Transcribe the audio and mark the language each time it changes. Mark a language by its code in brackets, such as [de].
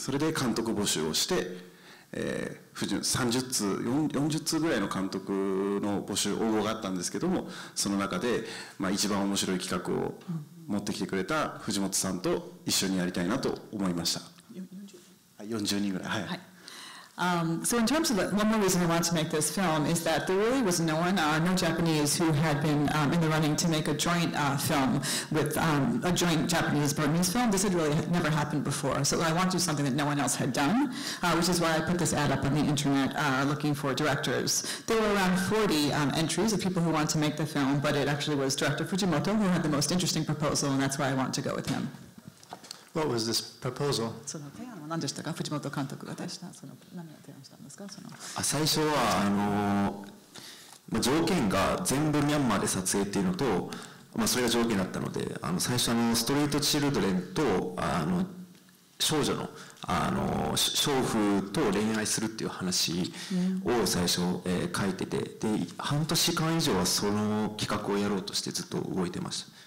[ja] それで監督募集をして、30通40通ぐらいの監督の応募があったんですけども、その中で、一番面白い企画を持ってきてくれた藤本さんと一緒にやりたいなと思いました。 40人ぐらい。はい。 [en] So in terms of one more reason I wanted to make this film is that there really was no one, no Japanese who had been in the running to make a joint film with a joint Japanese-Burmese film. This had really never happened before. So I wanted to do something that no one else had done, which is why I put this ad up on the internet looking for directors. There were around 40 entries of people who wanted to make the film, but it actually was director Fujimoto who had the most interesting proposal, and that's why I wanted to go with him. What was this proposal? [ja] その提案は何でしたか？藤本監督が出したその何を提案したんですか？最初は条件が全部ミャンマーで撮影っていうのと、それが条件だったので、最初ストリートチルドレンと少女の娼婦と恋愛するっていう話を最初、書いてて、で半年間以上はその企画をやろうとしてずっと動いてました。